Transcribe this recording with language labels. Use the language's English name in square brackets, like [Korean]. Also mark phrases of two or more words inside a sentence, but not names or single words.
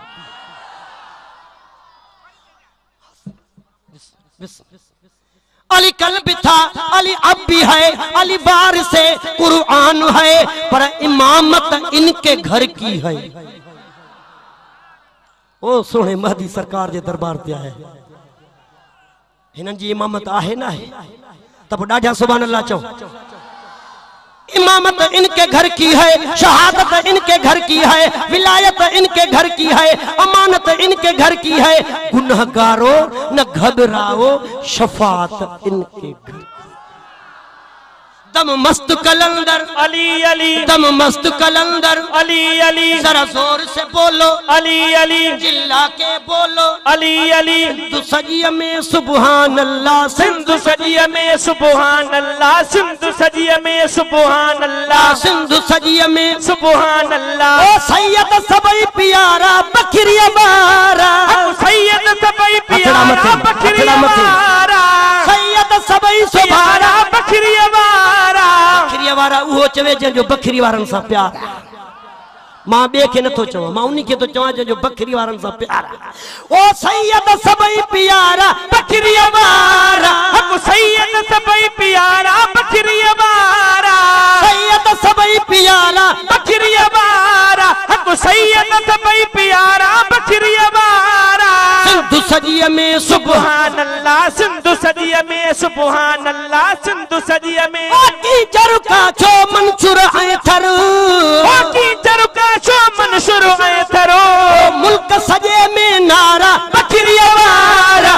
[Hindi] अली कल भी था, अली अब भी है, अली बार से कुरान है, पर इमामत इनके घर की है। [Sindhi] ओ सोने महदी सरकार जे दरबार ते आया हिनन जी इमामत आहे ना है, तब ॾाढा [Arabic] سبحان الله [Sindhi] चओ। [Hindi] इमामत इनके घर की है, शहादत इनके घर की है, विलायत इनके घर की है, अमानत इनके घर की है। गुनहगारो न घबराओ, शफात इनके घर। दम मस्त कलंदर, अली अली, दम मस्त कलंदर, अली अली, जरा जोर से बोलो, अली अली, चिल्ला के बोलो। अली अली, [Sindhi] सिंधु सजिया में [Arabic] سبحان الله, [Sindhi] सिंधु सजिया में [Arabic] سبحان الله, [Sindhi] सिंधु सजिया में [Arabic] سبحان الله, [Sindhi] सिंधु सजिया में [Arabic] سبحان الله. [Sindhi] ओ सैयद सबई प्यारा बखरिया बारा, सैयद सबई प्यारा बखरिया बारा, सैयद सबई सुभारा बखरिया बारा। बखरिया वारा उहो चवे जंहिंजो बखरी वारनि सां प्यार। मां ॿिए खे नथो चवां, मां उन्ही खे थो चवां जंहिंजो बखरी वारनि सां प्यार। ओ सैयद सबई प्यारा बखरिया वारा, सैयद सबई प्यारा बखरिया बारा, सैयद सबई प्यारा बखरिया बारा, सैयद सबई प्यारा बखरिया [Arabic] سبحان الله [Sindhi] सिंधु सदीअ में [Arabic] سبحان الله [Sindhi] सिंधु सदीअ में टीचर का छो मंसूर ऐं थर टीचर का छो मंसूर ऐं थरो मुल्क सजे में नारा बकरिया वारा